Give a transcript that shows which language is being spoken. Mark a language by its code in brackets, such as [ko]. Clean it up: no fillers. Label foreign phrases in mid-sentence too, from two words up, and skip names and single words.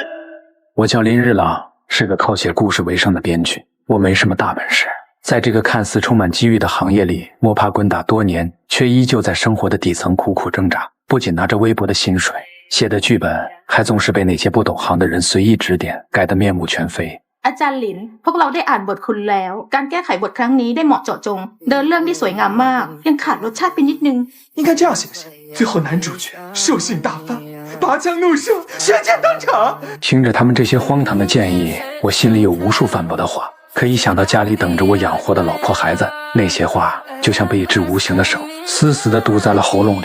[zh] 我叫林日朗，是个靠写故事为生的编剧。我没什么大本事，在这个看似充满机遇的行业里摸爬滚打多年，却依旧在生活的底层苦苦挣扎。不仅拿着微薄的薪水，写的剧本还总是被那些不懂行的人随意指点，改得面目全非。 [th] อาจารย์หลินพวกเราได้อ่านบทคุณแล้วการแก้ไขบทครั้งนี้ได้เหมาะเจาะจงเดินเรื่องได้สวยงามมากยังขาดรสชาติไปนิดนึง [zh] 应该这样写不行，最后男主角兽性大发，拔枪怒射，悬剑登场。听着他们这些荒唐的建议，我心里有无数反驳的话，可一想到家里等着我养活的老婆孩子，那些话就像被一只无形的手死死地堵在了喉咙里。